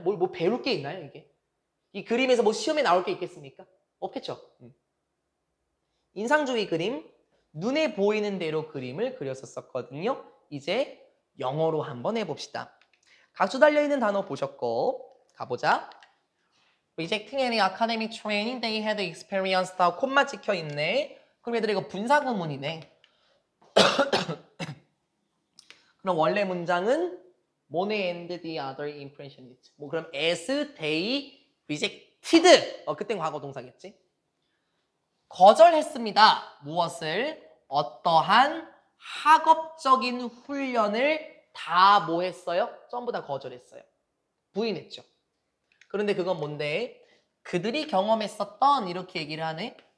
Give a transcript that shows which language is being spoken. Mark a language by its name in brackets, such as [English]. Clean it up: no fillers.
[Korean] 뭐 배울 게 있나요, 이게? 이 그림에서 뭐 시험에 나올 게 있겠습니까? 없겠죠. 인상주의 그림, 눈에 보이는 대로 그림을 그렸었거든요. 이제 영어로 한번 해봅시다. 각주 달려있는 단어 보셨고 가보자. [English] Rejecting any academic training they had experienced. [Korean] 콤마 찍혀있네. 그럼 얘들아 이거 분사구문이네. 그럼 원래 문장은 [English] Monet and the other impressionists. [Korean] 그럼 [English] as they rejected. [Korean] 그땐 과거 동사겠지. 거절했습니다. 무엇을? 어떠한 학업적인 훈련을 다 뭐 했어요? 전부 다 거절했어요. 부인했죠. 그런데 그건 뭔데? 그들이 경험했었던 이렇게 얘기를 하네.